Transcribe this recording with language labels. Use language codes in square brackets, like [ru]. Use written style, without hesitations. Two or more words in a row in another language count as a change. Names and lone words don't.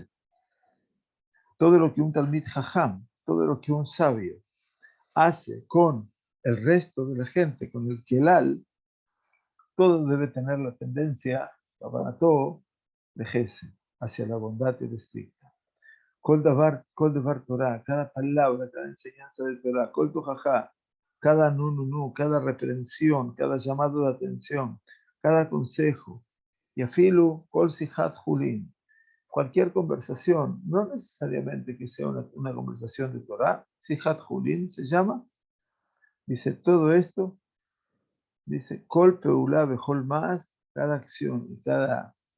[es] Todo lo que un [he] תלמיד חכם, [es] todo lo que un sabio hace con el resto de la gente, con el Kelal, todo debe tener la tendencia, todo, de Gesed, hacia la bondad irrestricta. [he] כל דבר תורה, [es] cada palabra, cada enseñanza de Torah, [he] כל תוכחה, [es] cada nu, cada reprensión, cada llamado de atención, cada consejo, y [he] אפילו כל שיחת חולין, [es] cualquier conversación, no necesariamente que sea una conversación de Torah, [he] שיחת חולין [es] se llama, dice todo esto, dice [he] כל פעולה בכל מה, [es] cada acción y cada